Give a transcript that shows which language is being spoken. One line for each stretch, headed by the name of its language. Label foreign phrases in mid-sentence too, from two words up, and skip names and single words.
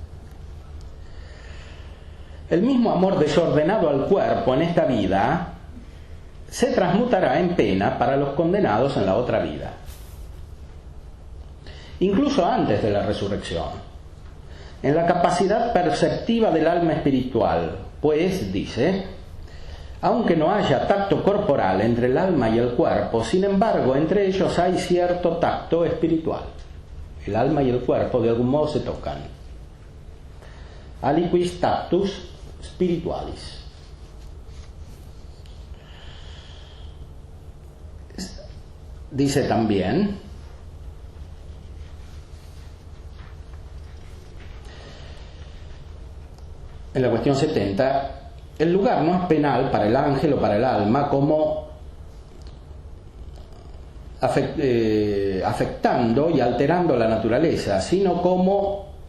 Spanish: El mismo amor desordenado al cuerpo en esta vida se transmutará en pena para los condenados en la otra vida, incluso antes de la resurrección, en la capacidad perceptiva del alma espiritual, pues, dice, aunque no haya tacto corporal entre el alma y el cuerpo, sin embargo, entre ellos hay cierto tacto espiritual. El alma y el cuerpo de algún modo se tocan.
Latin: Aliquis tactus spiritualis.
Spanish: dice también: en la cuestión 70, el lugar no es penal para el ángel o para el alma como afectando y alterando la naturaleza, sino como